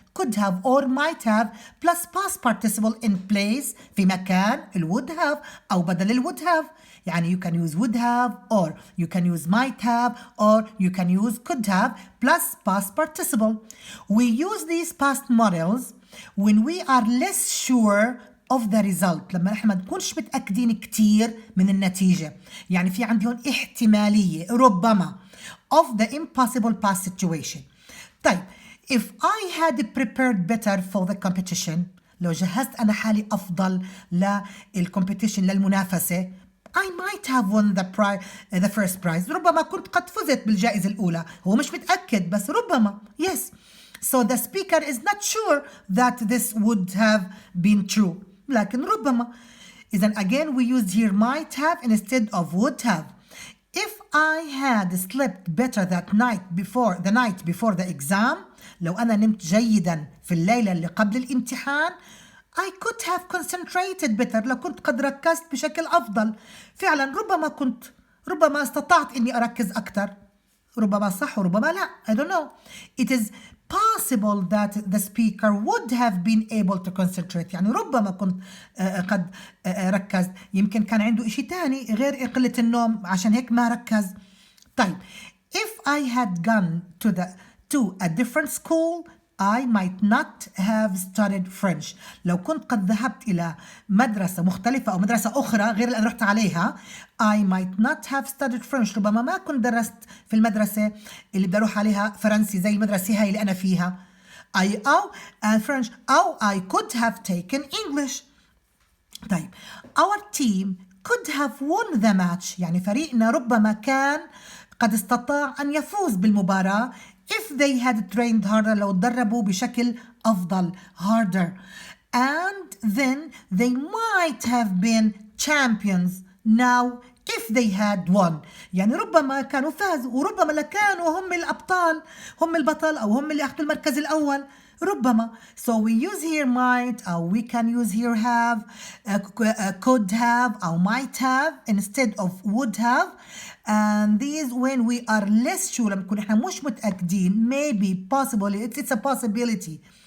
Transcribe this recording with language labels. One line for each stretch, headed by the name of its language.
English: could have or might have plus past participle in place
Arabic: في مكان ال
English: would have
Arabic: أو بدل ال
English: would have. يعني you can use would have or you can use might have or you can use could have plus past participle. We use these past models when we are less sure of the result.
Arabic: لما احنا ما نكونش متأكدين كتير من النتيجة. يعني في عندي هون احتمالية ربما
English: of the impossible past situation. طيب if I had prepared better for the competition,
Arabic: لو جهزت أنا حالي أفضل للcompetition للمنافسة,
English: I might have won the first prize.
Arabic: ربما كنت قد فزت بالجائزة الأولى. هو مش متأكد بس ربما. Yes.
English: So the speaker is not sure that this would have been true.
Arabic: لكن ربما.
English: إذن again we used here might have instead of would have. If I had slept better the night before the exam,
Arabic: لو أنا نمت جيدا في الليلة اللي قبل الامتحان,
English: I could have concentrated better.
Arabic: لو كنت قد ركزت بشكل أفضل. فعلا ربما استطعت إني أركز أكثر. ربما صح وربما لا.
English: I don't know. It is possible that the speaker would have been able to concentrate.
Arabic: يعني ربما كنت قد ركزت. يمكن كان عنده إشي تاني غير قلة النوم عشان هيك ما ركز.
English: طيب if I had gone to a different school, I might not have studied French.
Arabic: لو كنت قد ذهبت إلى مدرسة مختلفة أو مدرسة أخرى غير اللي أنا رحت عليها,
English: I might not have studied French.
Arabic: ربما ما كنت درست في المدرسة اللي بدي أروح عليها فرنسي زي المدرسة هاي اللي أنا فيها.
English: أو French أو I could have taken English. طيب our team could have won the match.
Arabic: يعني فريقنا ربما كان قد استطاع أن يفوز بالمباراة
English: if they had trained harder.
Arabic: لو تدربوا بشكل أفضل harder.
English: And then they might have been champions now if they had won.
Arabic: يعني ربما كانوا فازوا وربما لكانوا هم الأبطال, هم البطل أو هم اللي أخذوا المركز الأول. ربما.
English: So we use here might أو we can use here have, could have أو might have instead of would have. And these when we are less sure,
Arabic: لما نكون احنا مش متأكدين,
English: maybe, possibly, it's a possibility.